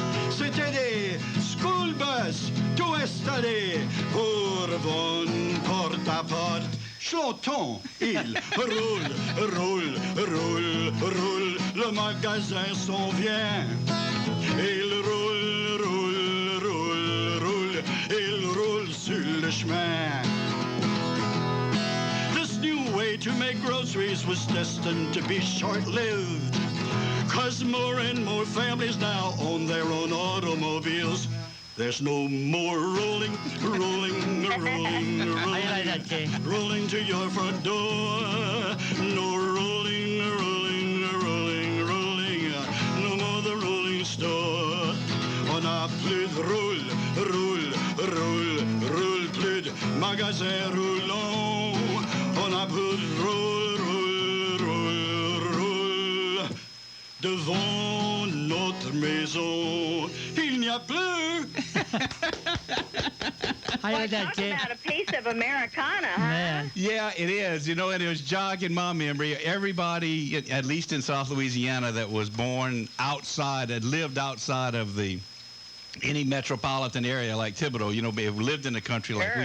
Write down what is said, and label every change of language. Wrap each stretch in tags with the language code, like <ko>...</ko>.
<fr>C'était des school bus tout installés pour vendre porte à porte. Chantons, il roule, roule, roule, roule, le magasin s'en vient. Il roule, roule, roule, roule, il roule sur le chemin.</fr> <en>This new way to make groceries was destined to be short-lived. 'Cause more and more families now own their own automobiles. There's no more rolling, rolling, rolling, rolling, rolling to your front door. No rolling, rolling, rolling, rolling, no more the rolling store.</en> <fr>On n'a plus de roule, roule, roule, roule, plus de magasin roulant. On n'a plus de roule, roule, roule, roule. Devant notre maison, il n'y a plus.</fr> <en>I like that, talk Kay. about a piece of Americana, huh? Man. Yeah, it is. You know, and it was jogging my memory. Everybody, at least in South Louisiana, that was born outside, that lived outside of any metropolitan area like Thibodaux, you know, lived in the country like we</en>